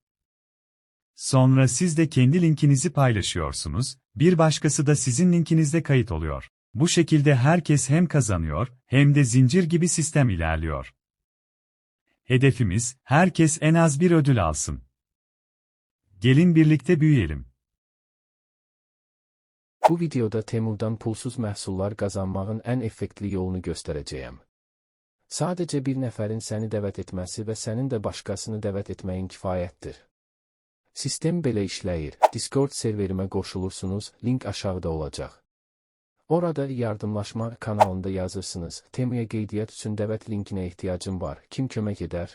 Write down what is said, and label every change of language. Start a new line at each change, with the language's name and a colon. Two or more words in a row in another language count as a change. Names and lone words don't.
Turkish: Sonra siz de kendi linkinizi paylaşıyorsunuz, bir başkası da sizin linkinizde kayıt oluyor. Bu şekilde herkes hem kazanıyor, hem de zincir gibi sistem ilerliyor. Hedefimiz, herkes en az bir ödül alsın. Gelin birlikte büyüyelim.
Azerbaijani: Bu videoda Temu'dan pulsuz məhsullar qazanmağın ən effektli yolunu göstərəcəyəm. Sadəcə bir nəfərin səni dəvət etməsi və sənin də başqasını dəvət etməyin kifayətdir. Sistem belə işləyir: Discord serverimə qoşulursunuz, link aşağıda olacaq. Orada yardımlaşma kanalında yazırsınız, Temu'ya qeydiyyat üçün dəvət linkinə ehtiyacım var, kim kömək edər?